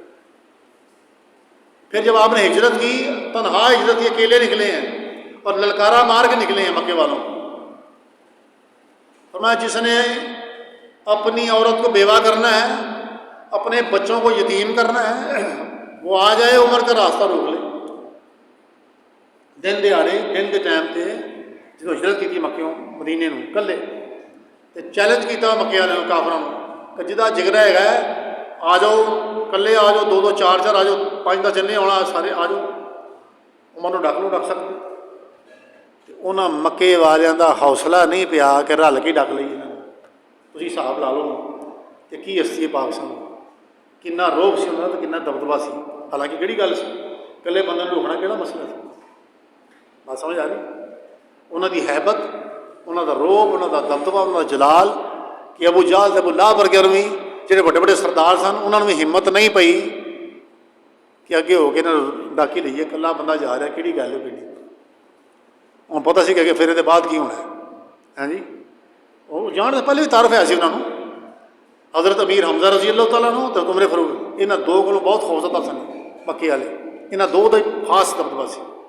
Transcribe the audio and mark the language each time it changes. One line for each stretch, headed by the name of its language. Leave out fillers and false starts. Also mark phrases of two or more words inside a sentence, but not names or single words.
Urdu: پھر جب آپ نے ہجرت کی، تنہا ہجرت کی، اکیلے نکلے ہیں اور للکارا مار کے نکلے ہیں مکے والوں کو۔ فرمایا جس نے اپنی عورت کو بیوہ کرنا ہے، اپنے بچوں کو یتیم کرنا ہے، وہ آ جائے عمر کا راستہ روک لے۔
Punjabi: دن دیہڑے دن کے ٹائم تے جدوں ہجرت کی تھی مکیوں مدینے نوں کلے تے چیلنج کیتا مکے والوں کافراں نوں کہ جدا جگرا ہے آ جاؤ، کلے آ جاؤ، دو دو چار چار آ جاؤ، پانچ دس جنے آنا، سارے آ جاؤ، عمر نوں ڈک لو، ڈک سکتے۔ انہاں مکے والیاں دا حوصلہ نہیں پیا کہ رل کے ڈک لئی انہاں، تسی حساب لا لو کہ کی ہستی پاک سن، کنا روب سی انہاں دا، کنا دبدبا سی۔ حالانکہ کہڑی گل سی، کلے بندے نوں روکنا کہڑا مسئلہ سی؟ بات سمجھ آ رہی؟ انہاں دی ہیبت، انہاں دا روب، انہاں دا دبدبا، انہاں دا جلال کہ ابو جہل تے ابو لہب ورگے بھی جہڑے بڑے بڑے سردار سن انہاں نوں بھی ہمت نہیں پئی کہ اگے ہو کے انہاں ڈاک ہی لئیے، کلا بندہ جا رہا کہڑی گل ہے کہڑی؟
Urdu: انہوں پتہ سی کہ پھر یہ بعد کی ہونا ہے، ہاں جی وہ جان سے پہلے بھی تعارف ہے سی انہوں، حضرت امیر حمزہ
Arabic: رضی اللہ تعالیٰ عنہ
Urdu: تو عمر فاروق، یہاں دو کو بہت خوفزدہ سن مکے والے، یہاں دو کا خاص دبدبا سی۔